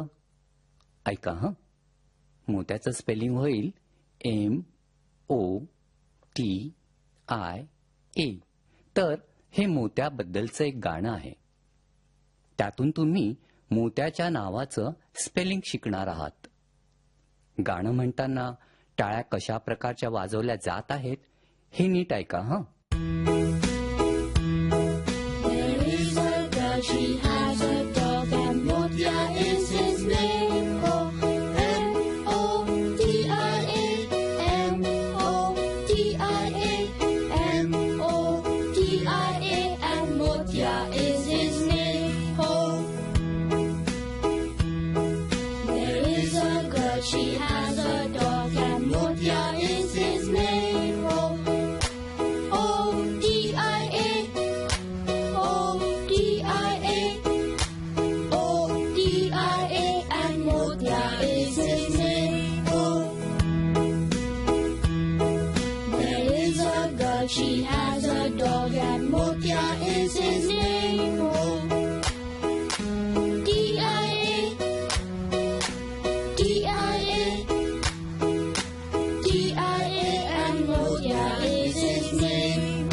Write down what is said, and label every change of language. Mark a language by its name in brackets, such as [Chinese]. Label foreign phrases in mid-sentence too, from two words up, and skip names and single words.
[Marathi] ऐका हं. मोत्याचं स्पेलिंग होईल MOTIA. तर हे मोत्याबद्दलचं एक गाणं आहे. त्यातून तुम्ही मोत्याच्या नावाचं स्पेलिंग शिकणार आहात. गाणं म्हणताना टाळ्या कशा प्रकारच्या वाजवल्या जात आहेत हे नीट ऐका हं. [English] There is a girl, she has a dog, and Motia is his name. Oh, M-O-T-I-A, M-O-T-I-A, M-O-T-I-A, and Motia is his name. Oh, there is a girl, she has a dog, and Motia is his name. Oh, O-T-I-A, O-T-I-A, O-T-I-A, and Motia is his name. Oh, there is a girl, she has a dog, and Motia is his name. Oh, T-I-A, T-I-A, T-I-A, and Motia is his name.